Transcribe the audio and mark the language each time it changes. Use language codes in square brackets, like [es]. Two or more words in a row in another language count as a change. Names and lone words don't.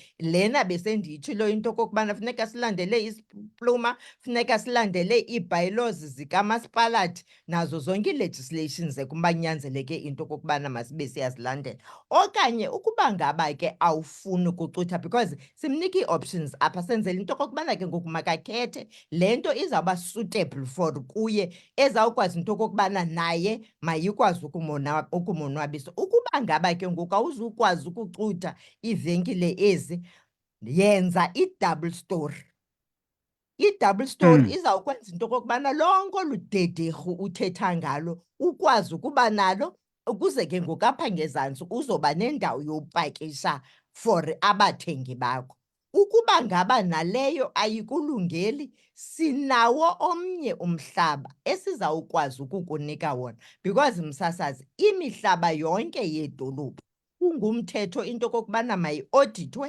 [xh] Lena besendiyitshilo into okokubana funeka silandele isipluma, funeka silandele ii-bylaws zikamasipalathi, nazo zonke ii-legislations kunyanzeleke into okokubana masibe siyazilandela. Okanye ukuba ngaba ke awufuni ukucutha, because simnika ii-options apha, senzela into okokubana ke ngoku makakhethe le nto izawuba [en] suitable for [xh] kuye, ezawukwazi into okokubana naye mayikwazi ukumonwabisa. Ukuba ngaba ke ngoku awuzukwazi ukucutha iivenkile ezi, yenza i-double story. I-double story izawukwenza into okokubana lonke olu dedirhu uthetha ngalo ukwazi ukuba nalo, ukuze ke ngoku apha ngezantsi uzoba nendawo yopakisha for abathengi bakho. Ukuba ngaba naleyo ayikulungeli, sinawo omnye umhlaba esizawukwazi ukukunika wona, because msasazi, imihlaba yonke yedolophu kungumthetho into okokubana mayiodithwe.